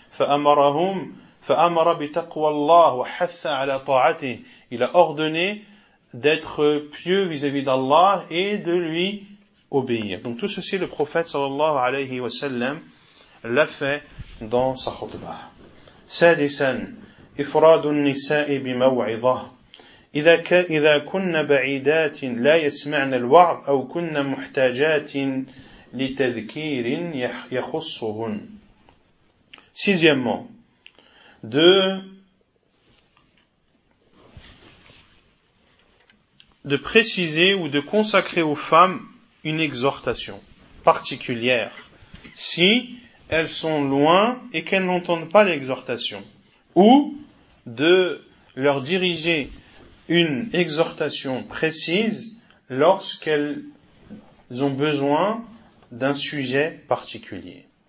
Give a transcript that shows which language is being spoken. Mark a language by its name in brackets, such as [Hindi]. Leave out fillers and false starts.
[Arabic] فَأَمَرَهُمْ فَأَمَرَ بِتَقْوَى اللَّهُ وَحَثَّ عَلَى طَاعَتِهِ. [French] Il a ordonné d'être pieux vis-à-vis d'Allah et de lui obéir. Donc tout ceci, le prophète sallallahu alayhi wa sallam l'a fait dans sa khutbah. [Arabic] Sadisan, ifradun nisa'i bimaw'idah. إذا كنا بعيدات لا يسمعن الوعظ أو كنا محتاجات لتذكير يخصهن. [French] Sixièmement, de préciser ou de consacrer aux femmes une exhortation particulière si elles sont loin et qu'elles n'entendent pas l'exhortation, ou de leur diriger une exhortation précise lorsqu'elles ont besoin d'un sujet particulier.